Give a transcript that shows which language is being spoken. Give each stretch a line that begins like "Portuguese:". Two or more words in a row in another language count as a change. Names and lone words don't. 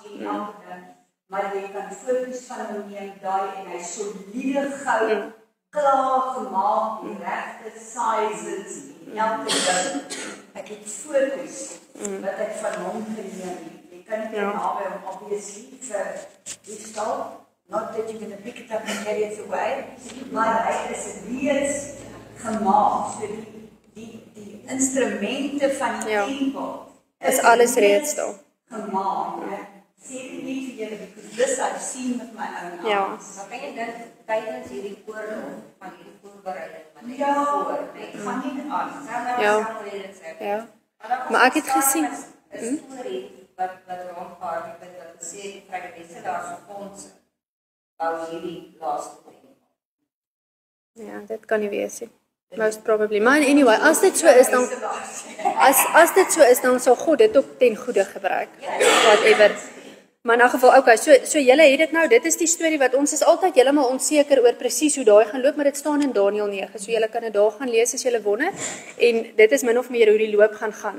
Afrikaans: Maar jy kan foto's van hom neem daai en hy soliede goud klaar gemaak, die regte sizes, elke ding. Ek het foto's wat ek van hom geneem het. Jy kan nie naby hom obviously vir die stal,
English: not that you're going to pick it up and carry it away,
Afrikaans: maar hy is reeds gemaak. So die instrumente van die tempel is alles reeds daar. Gemaak. Sê nie vir julle,
English: because this I've seen with my own eyes.
Afrikaans: Maar kan jy dink tydens hierdie oorlog van hierdie voorbereiding wat jy gaan nie aan. Ja. Maar ek het gesien 'n storie wat rondvaar met wat gesê die vrymense daar so fondse bou hierdie laaste ding. Ja, dit kan nie wees nie.
English: Most probably.
Afrikaans: Maar anyway, as dit so is dan as dit so is dan sal God dit ook ten goeie gebruik.
English: Whatever.
Afrikaans: Maar in 'n geval, okay, so julle het dit nou, dit is die storie wat ons is altyd heeltemal onseker oor presies hoe daai gaan loop, maar dit staan in Daniël 9. So julle kan dit daar gaan lees as julle wonder en dit is min of meer hoe die loop gaan.